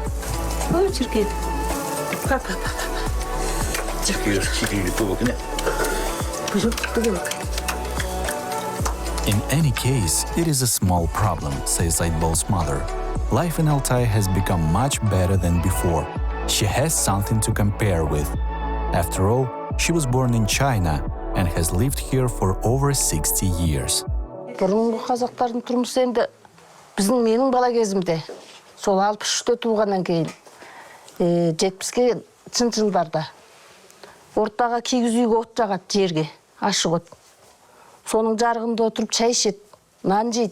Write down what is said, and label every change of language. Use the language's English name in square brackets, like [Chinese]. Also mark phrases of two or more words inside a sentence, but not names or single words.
[English] In any case, it is a small problem, says Aitbol's mother. Life in Altai has become much better than before. She has something to compare with. After all, she was born in China and has lived here for over 60 years. [Kazakh] Бұрынғы қазақтардың тұрмысы енді біздің менің бала кезімде сол 63-те туғаннан кейін 70-ке жылдарда ортаға кигіз үйге от жағады жерге, ашық от. Соның жарығында отырып чай ішеді, нан жейді.